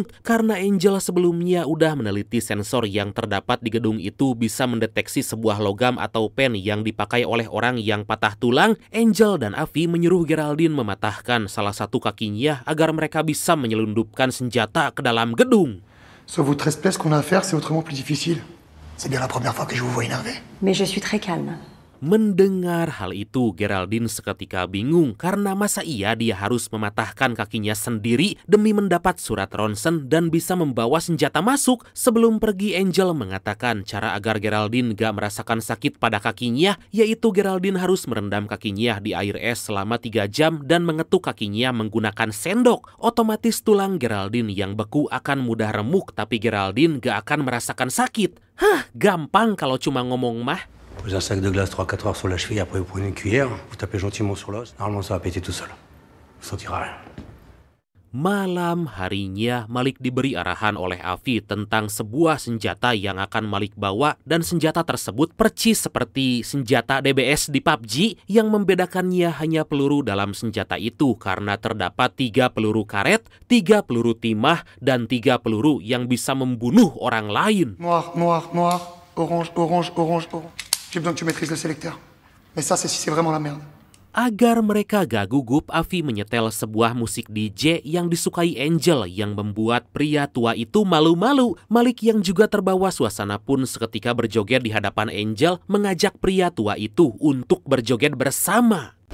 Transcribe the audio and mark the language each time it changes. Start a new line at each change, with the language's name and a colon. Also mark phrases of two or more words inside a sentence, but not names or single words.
Indonesian: Karena Angel sebelumnya udah meneliti sensor yang terdapat di gedung itu bisa mendeteksi sebuah logam atau pen yang dipakai oleh orang yang patah tulang, Angel dan Afi menyuruh Geraldine mematahkan salah satu kakinya agar mereka bisa menyelundupkan senjata ke dalam gedung.
French: Sur vos 13 pièces qu'on a à faire, c'est autrement plus difficile. C'est bien la première fois que je vous vois énervé. Mais je suis très calme.
Indonesian: Mendengar hal itu, Geraldine seketika bingung karena masa iya dia harus mematahkan kakinya sendiri demi mendapat surat ronsen dan bisa membawa senjata masuk. Sebelum pergi, Angel mengatakan cara agar Geraldine gak merasakan sakit pada kakinya, yaitu Geraldine harus merendam kakinya di air es selama 3 jam dan mengetuk kakinya menggunakan sendok. Otomatis tulang Geraldine yang beku akan mudah remuk, tapi Geraldine gak akan merasakan sakit. Hah, gampang kalau cuma ngomong mah.
French: Vous un sac de glace 3-4 heures sur la cheville, après vous prenez une cuillère, vous tapez gentiment sur l'os. Normalement ça va péter tout seul. Vous sentirez rien.
Indonesian: Malam harinya, Malik diberi arahan oleh Afi tentang sebuah senjata yang akan Malik bawa, dan senjata tersebut percis seperti senjata DBS di PUBG. Yang membedakannya hanya peluru dalam senjata itu karena terdapat 3 peluru karet, 3 peluru timah, dan 3 peluru yang bisa membunuh orang lain.
French: Noir, noir, noir, orange, orange, orange, orange. J'ai besoin que tu maîtrises le sélecteur. Mais ça, c'est si c'est vraiment la merde.
Indonesian: Agar mereka gak gugup, Afi menyetel sebuah musik DJ yang disukai Angel yang membuat pria tua itu malu-malu. Malik yang juga terbawa suasana pun seketika berjoget di hadapan Angel mengajak pria tua itu untuk berjoget bersama.